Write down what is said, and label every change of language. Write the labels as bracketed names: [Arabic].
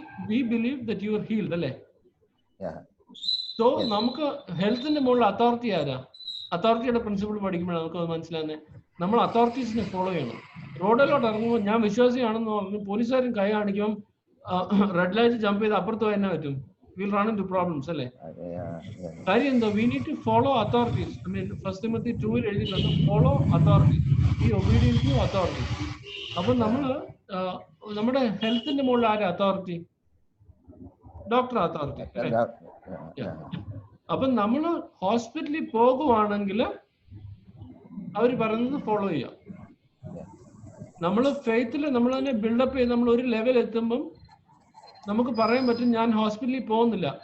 [English] We believe that you are healed, [Malayalam] അല്ലേ? So നമുക്ക് ഹെൽത്തിന്റെ മുകളിൽ അതോറിറ്റി ആരാ? അതോറിറ്റിയുടെ പ്രിൻസിപ്പിൾ പഠിക്കുമ്പോഴാണ് നമുക്ക് മനസ്സിലാകുന്നത്. നമ്മൾ അതോറിറ്റീസിനെ ഫോളോ ചെയ്യണം. റോഡിലോട്ട് ഇറങ്ങുമ്പോൾ ഞാൻ വിശ്വാസിയാണെന്ന് പറഞ്ഞു പോലീസുകാരും കൈ കാണിക്കും, റെഡ് ലൈറ്റ് ജമ്പ് ചെയ്ത് അപ്പുറത്ത് പോയി തന്നെ പറ്റും. [English] We'll run into problems, [Malayalam] അല്ലേ? കാര്യം എന്താ? [English] We need to follow authorities. I mean, 1 Timothy 2 [Malayalam] എഴുതിയിട്ടുണ്ട്, [English] follow authorities, be obedient to authorities. [Malayalam] അപ്പൊ നമ്മുടെ ഹെൽത്തിന്റെ മുകളിൽ ആരാ അതോറിറ്റി? ഡോക്ടർ അതോറിറ്റി, അല്ലേ? അപ്പൊ നമ്മള് ഹോസ്പിറ്റലിൽ പോകുവാണെങ്കിൽ അവര് പറയുന്നത് ഫോളോ ചെയ്യാം. നമ്മള് ഫെയ്ത്തിൽ നമ്മൾ തന്നെ ബിൽഡപ്പ് ചെയ്ത് നമ്മൾ ഒരു ലെവൽ എത്തുമ്പം നമുക്ക് പറയാൻ പറ്റും, ഞാൻ ഹോസ്പിറ്റലിൽ പോകുന്നില്ല.